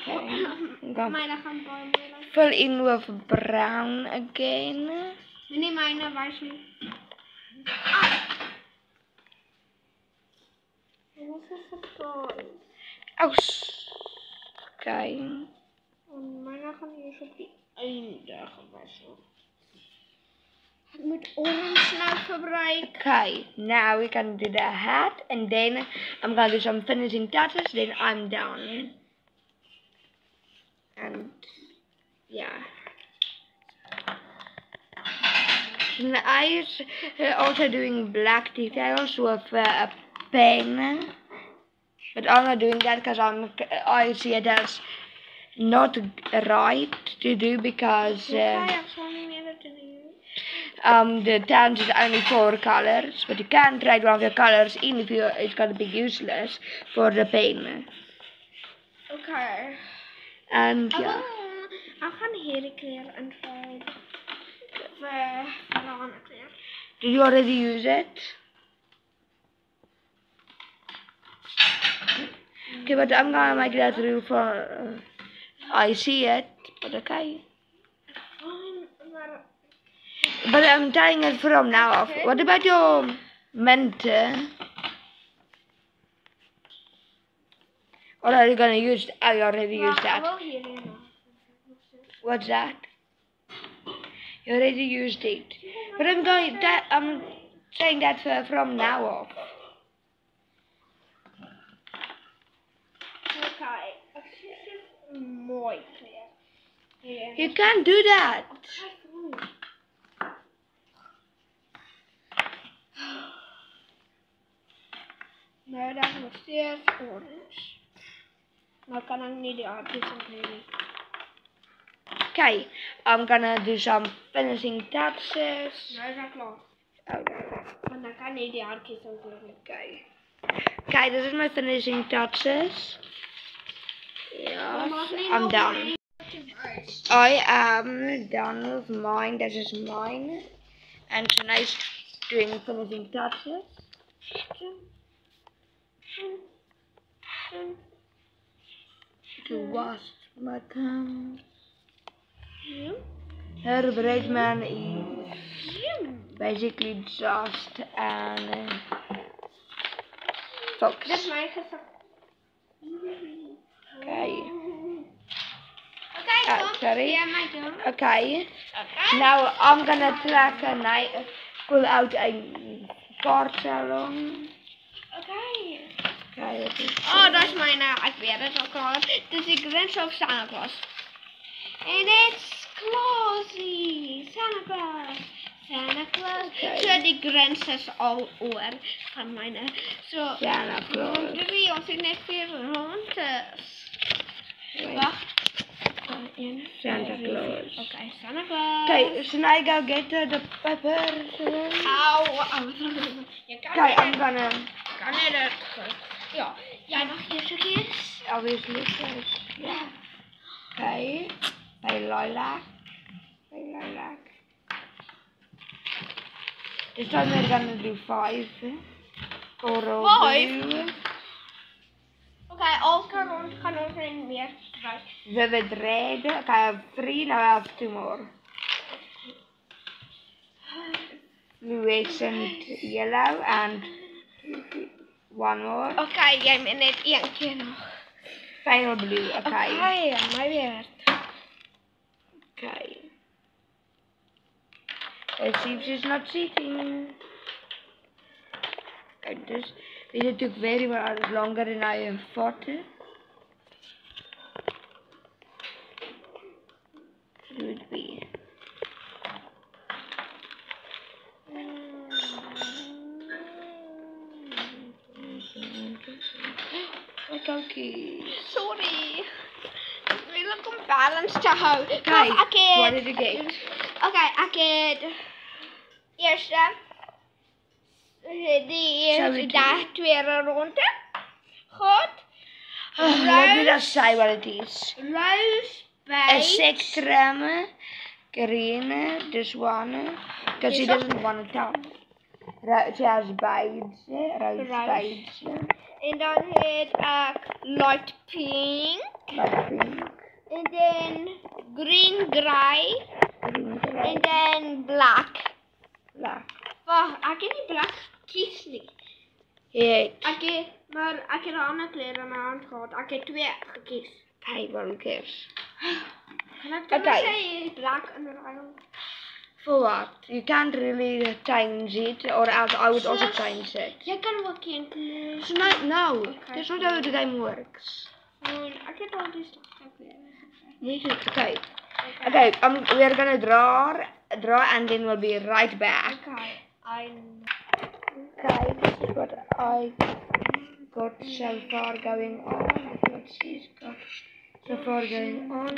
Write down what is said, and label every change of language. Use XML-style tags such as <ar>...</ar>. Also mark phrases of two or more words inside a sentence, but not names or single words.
<af>Kom. Myne gaan baie moeilik.</af> <en>Fill in with brown again.</en> <af>Nee, myne wys nie. Dit is 'n surprise. Okay. En myne gaan hier op die einde gewys word. Ek moet orange nou gebruik.</af> <en>Okay, now we can do the hat, and then I'm gonna do some finishing touches, then I'm done. And yeah. I is also doing black details with a pen, but I'm not doing that because I see it as not right to do because</en> <af>Ek sal nie meer dit doen.</af> <en>the towns is only 4 colors, but you can trade one of your colors in if it's gonna be useless for the pen. Okay. And yeah.</en> <af>Ek gaan hierdie kleur invul. Vir 'n ander kleur.</af> <en>Did you already use it? Okay, but I'm gonna make that rule for I see it, but okay. But I'm tying it from now off. What about your mint? Or are you gonna use? I already used</en> <af>Ek</af> <en>that.</en> <af>wil hierdie nou.</af> <en>What's that? You already used it. But I'm saying that from now off. Okay.</en> <af>Ek sien dit mooi kleur. Hier.</af> <en>You can't do that.</en> <af>Nou dan nog steeds orange. Nou kan ek nie die aardjies inkry nie.</af> <en>Okay, I'm gonna do some finishing touches.</en> <af>Nou is ek klaar. Okay. Want ek kan nie die aardjies inkry nie. Okay.</af> <en>Okay, this is my finishing touches. Yeah, I'm done. I am done with mine. This is mine. And tonight's doing finishing touches. To wash my thumbs. Her braidman is basically just an fox.</en> <af>Dis my gesig. Okay. Okay, kom.</af> <en>Sorry. Ja, my turn. Okay. Okay. Now I'm gonna track a night. Pull out a card salon. Okay. Okay.</en> <af>Oh, dis myne. Ek weet dit al klaar. Dis die Grinch of Santa Claus.</af> <en>En it's Clausie. Santa Claus. Santa Claus. Okay.</en> <af>So die Grinch is al oor van myne. So Santa Claus. Doe ons het net 4 rondes. Wag. Santa Claus.</af> <en>Okay, Santa Claus. Okay, so now I go get the peppers. Ow.</en> <af>Jy kan</af> <en>Okay, I'm gonna</en> <af>kan net dit. Ja, jy mag hier kies.</af> <en>obviously first.</en> <af>Ja.</af> <en>Okay. By lilac. By lilac. This time we're gonna do 5. Coral 5? blue.</en> <af>Okay, elke rond gaan ons net meer kry.</af> <en>Vivid red. Okay, I have 3. Now I have 2 more. Fluorescent yellow and 1 more.</en> <af>Okay, jy moet net een keer nog.</af> <en>Final blue. Okay.</en> <af>Okay, my beurt. Okay.</af> <en>Let's see if she's not cheating. And this took very much longer than I thought. It would be. Okay. Sorry.</en> <af>Ek wil om balance te hou. Okay, Wag, ek het,</af> <en>what did you get?</en> <af>Okay, ek het eerste die</af> <en>Shall we</en> <af>eerste</af> <en>do-</en> <af>daar 2 ronde. Goed.</af> <en>Let me just say what it is. Rose A beige. spectrum, green, this one, because she This one? doesn't want to tell. She has beige, rose Rose. beige,</en> <af>En dan het ek</af> <en>light pink. light pink. green,</en> <af>grey, en dan black. Black. Wag, ek het nie black kies nie. Maar ek het 'n ander kleur in my hand gehad. Ek het 2 gekies.</af> <en>Okay, well, who cares?</en> <af>Kan ek dan sê black in ruil?</af> <en>For what? You can't really change it, or else I would also change it.</en> <af>Jy kan ook een kleur.</af> <en>So no, that's not how the game works.</en> <af>Ek het al die stukkie</af> <en>Okay. Okay, we're gonna draw, and then we'll be right back. Okay, this is what I got so far going on. What she's got so far going on.</en>